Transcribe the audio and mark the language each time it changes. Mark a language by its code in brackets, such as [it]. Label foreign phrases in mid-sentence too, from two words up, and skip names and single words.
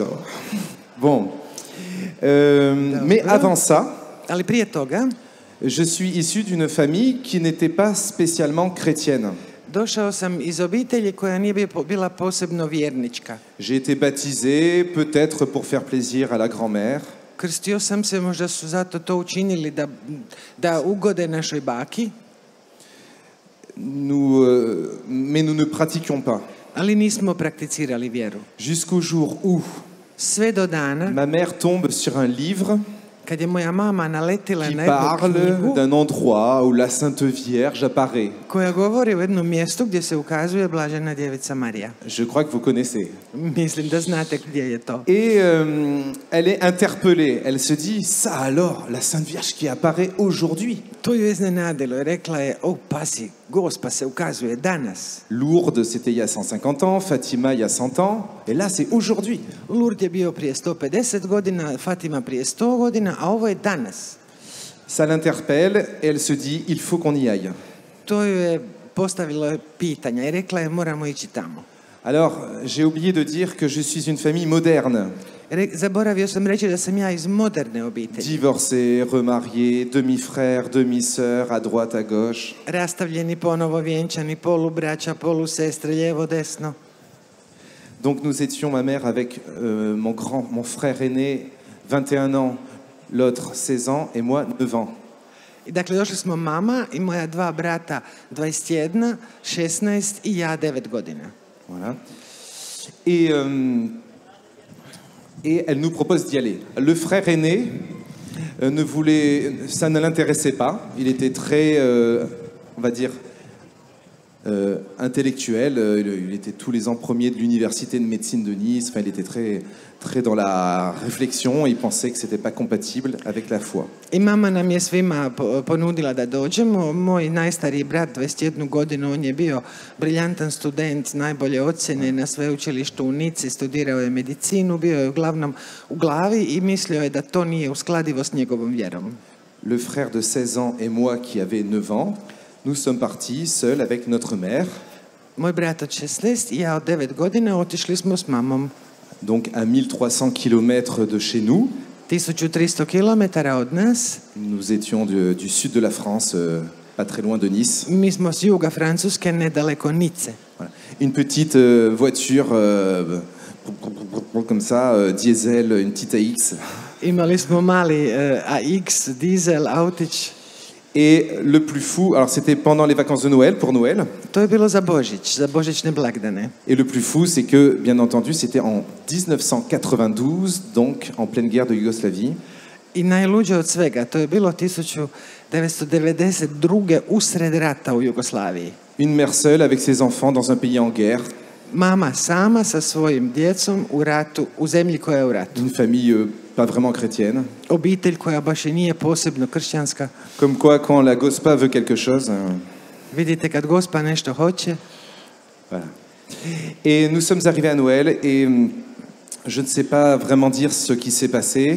[fr] Bon. Mais avant ça, [hr] Ali prije toga, [fr] je suis issu d'une famille qui n'était pas spécialement chrétienne. [hr] došao sam iz obitelji koja nije bila posebno vjernička. [fr] J'ai été baptisé peut-être pour faire plaisir à la grand-mère. [hr] Krstio sam se, možda su zato to učinili da ugode našoj baki, [fr] Mais nous ne pratiquions pas. [hr] ali nismo prakticirali vjeru. [fr] Jusqu'au jour où [hr] Sve do dana, [fr] ma mère tombe sur un livre [hr] kad je moja mama naletila [fr] qui [hr] na jednu [fr] parle [hr] knjigu [fr] d'un endroit où la Sainte Vierge apparaît. [hr] koja govori o jednom mjestu gdje se ukazuje blažena djevica Marija. [fr] Je crois que vous connaissez. [hr] Mislim da znate gdje je to. [fr] Et elle est interpellée. Elle se dit, ça alors, la Sainte Vierge qui apparaît aujourd'hui. [hr] To ju je iznenadilo i rekla je, pazi, Gospa se ukazuje danas. [fr] Lourdes, c'était il y a 150 ans, Fatima il y a 100 ans, et là c'est aujourd'hui. [hr] Lourdes je bio prije 150 godina, Fatima prije 100 godina, a ovo je danas. [fr] Ça l'interpelle et elle se dit, il faut qu'on y aille. [hr] To ju je postavilo pitanja i rekla je, moramo ići tamo. [fr] Alors, j'ai oublié de dire que je suis une famille moderne. [hr] Zaboravio sam reći da sam ja iz moderne obitelji. [fr] Divorcés, remariés, demi-frères, demi-sœurs, à droite, à gauche. [hr] Rastavljeni, ponovo vjenčani, polubraća, polusestre, lijevo, desno. [fr] Donc nous étions, ma mère, avec mon frère aîné, 21 ans, l'autre 16 ans, et moi 9 ans. [hr] I dakle, došli smo mama i moja dva brata, 21, 16 i ja 9 godina. [fr] Voilà. Et elle nous propose d'y aller. Le frère aîné ça ne l'intéressait pas. Il était très, on va dire, intellectuel. Il était tous les ans premier de l'université de médecine de Nice. Enfin, il était très, très dans la réflexion. Il pensait que c'était pas compatible avec la foi. [hr] I mama nam je svima ponudila da dođemo. Moj najstariji brat, 21 godinu, on je bio briljantan student, najbolje ocjene na sveučilištu u Nici, studirao je medicinu, bio je uglavnom u glavi i mislio je da to nije uskladivo s njegovom vjerom. [fr] Le frère de 16 ans et moi qui avait 9 ans, nous sommes partis seuls avec notre mère. [hr] Moj brat od 16 i ja od 9 godina otišli smo s mamom. [fr] Donc à 1300 km de chez nous. [hr] 1300 kilometara od nas. [fr] Nous étions du sud de la France, pas très loin de Nice. [hr] Mi smo s juga Francuske, nedaleko Nice. [fr] Voilà. Une petite voiture comme ça, diesel, une petite AX. [hr] Imali smo mali AX, dizel, autić. [fr] Et le plus fou, alors c'était pendant les vacances de Noël, pour Noël. [hr] To je bilo za božićne blagdane. [fr] Et le plus fou, c'est que, bien entendu, c'était en 1992, donc en pleine guerre de Yougoslavie. [hr] I najluđe od svega, to je bilo 1992. usred rata u Jugoslaviji. [fr] Une mère seule avec ses enfants dans un pays en guerre. [hr] Mama sama sa svojim djecom u ratu, u zemlji koja je u ratu. [fr] Une famille pas vraiment chrétienne. [hr] Obitelj koja baš i nije posebno kršćanska. [fr] Comme quoi, quand la Gospa veut quelque chose... [hr] Vidite, kad Gospa nešto hoće. [fr] Voilà. Et nous sommes arrivés à Noël et je ne sais pas vraiment dire ce qui s'est passé.